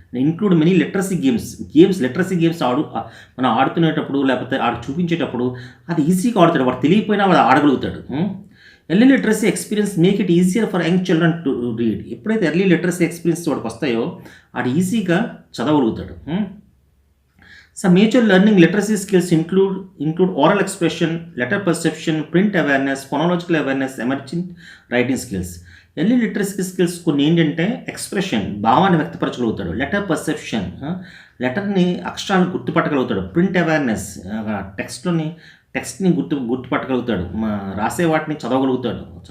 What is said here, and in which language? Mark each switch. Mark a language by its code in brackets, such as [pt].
[en] include many literacy literacy games [te] మనం ఆడుతునేటప్పుడు లేకపోతే ఆడు చూపించేటప్పుడు అది ఈజీగా ఆడుతాడు. వాడు తెలియకపోయినా వాడు ఆడగలుగుతాడు. [en] Early literacy experience make it easier for young children to read. [te] ఎప్పుడైతే ఎర్లీ లిటరసీ ఎక్స్పీరియన్స్ వాడికి వస్తాయో ఆడు ఈజీగా చదవగలుగుతాడు. [en] Some major learning literacy skills include oral expression, letter perception, print awareness, phonological awareness, emergent writing skills. [te] Early literacy skills కొన్ని ఏంటంటే expression, భావాన్ని వ్యక్తపరచగలుగుతాడు. Letter perception, లెటర్ని అక్షరాలు గుర్తుపట్టగలుగుతాడు. Print awareness, టెక్స్ట్ని గుర్తుపట్టగలుగుతాడు. రాసే వాటిని చదవగలుగుతాడు.